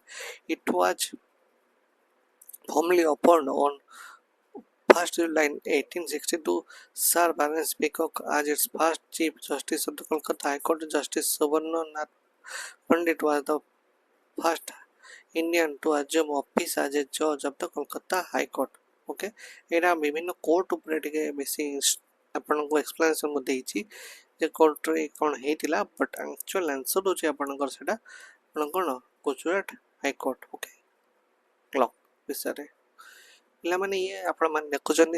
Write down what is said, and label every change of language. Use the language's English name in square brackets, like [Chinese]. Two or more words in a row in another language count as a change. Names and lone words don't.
[English] It was formally opened on 1st July 1862. Sir Barnes Peacock as its first Chief Justice of the Kolkata High Court. Justice Subarna Nath Pandit was the first Indian to assume office as a judge of the Kolkata High Court. [Odia] Okay, ଏଇଟା ବିଭିନ୍ନ କୋର୍ଟ ଉପରେ ଟିକେ ବେଶୀ ଆପଣଙ୍କୁ ଏକ୍ସପ୍ଲାନେସନ୍ ମୁଁ ଦେଇଛି ଯେ କୋର୍ଟରେ କ'ଣ ହେଇଥିଲା [English] but actual answer [Odia] ହେଉଛି ଆପଣଙ୍କର ସେଇଟା ଆପଣ କ'ଣ ଗୁଜୁରାଟ ହାଇକୋର୍ଟ ଓକେ ଲ ବିଷୟରେ ପିଲାମାନେ ଇଏ ଆପଣମାନେ ଦେଖୁଛନ୍ତି